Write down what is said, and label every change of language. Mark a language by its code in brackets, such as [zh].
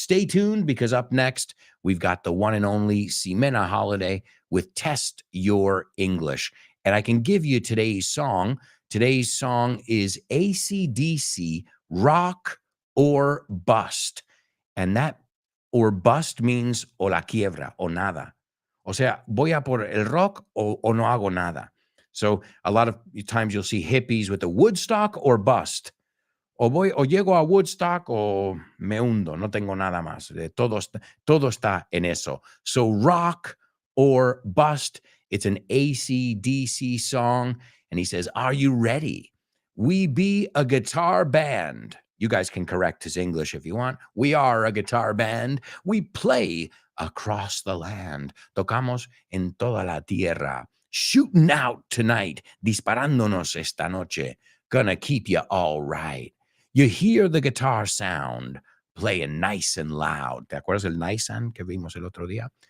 [en] Stay tuned, because up next, we've got the one and only Ximena Holiday with Test Your English. And I can give you today's song. Today's song is AC/DC, Rock or Bust. And that or bust means [es] o la quiebra o nada. O sea, voy a por el rock o no hago nada. [en] So a lot of times you'll see hippies with the Woodstock or bust. [es] O llego a Woodstock o me hundo, no tengo nada más. Todo está en eso. [en] So rock or bust, it's an AC/DC song. And he says, are you ready? We be a guitar band. You guys can correct his English if you want. We are a guitar band. We play across the land. [es] Tocamos en toda la tierra. [en] Shooting out tonight. [es] Disparándonos esta noche. [en] Gonna keep you all right. You hear the guitar sound. playing nice and loud. [es] ¿Te acuerdas el nice and que vimos el otro día?